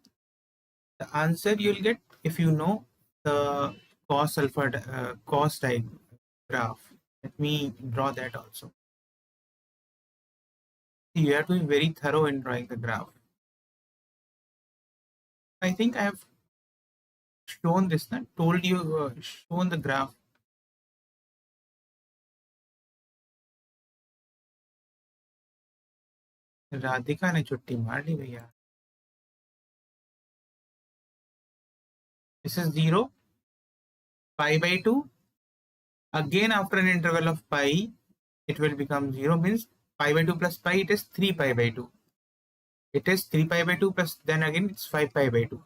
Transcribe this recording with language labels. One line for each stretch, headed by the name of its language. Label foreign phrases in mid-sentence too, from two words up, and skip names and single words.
English: The answer you'll get if you know the cos graph. Let me draw that also. You have to be very thorough in drawing the graph. I think I have shown this, told you, shown the graph.
Hindi: राधिका ने छुट्टी मार ली भैया.
English: This is 0, pi by 2. Again, after an interval of pi, it will become 0, means pi by 2 plus pi, it is 3 pi by 2. It is 3 pi by 2 plus, then again it's 5 pi by 2.